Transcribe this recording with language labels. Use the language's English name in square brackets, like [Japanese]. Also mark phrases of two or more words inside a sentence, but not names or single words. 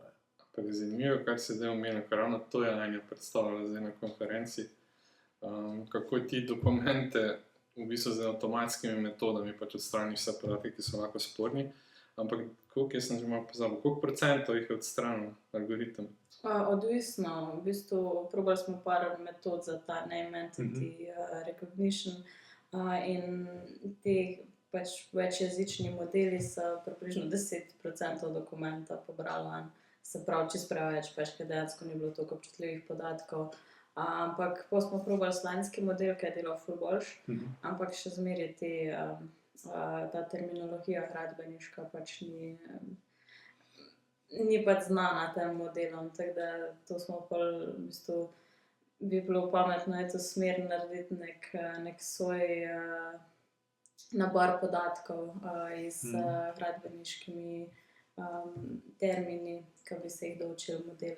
[Slovenian] Pa je zanimivo, kar se zdaj omenja, ker ravno to je Anja predstavljala zdaj na konferenci, kako ti dokumente v bistvu z avtomatskimi metodami pač odstraniš vse podatke, ki so lahko sporni, ampak koliko, jaz sem že malo pozabil, koliko procentov jih je odstranil algoritem? Odvisno, v bistvu probali smo par metod za ta [English] name entity recognition [Slovenian] in ti pač večjezični modeli so približno 10% dokumenta pobrali, se pravi čisto preveč, ker dejansko ni bilo toliko občutljivih podatkov. Ampak potem smo probali slovenski model, ki je delal ful boljš, ampak še zmeraj ta terminologija gradbeniška pač ni pač znana tem modelom, tako da to smo pol v bistvu bi bilo pametno to smer narediti nek svoj nabor podatkov iz gradbeniškimi termini, ki bi se jih doučili modele.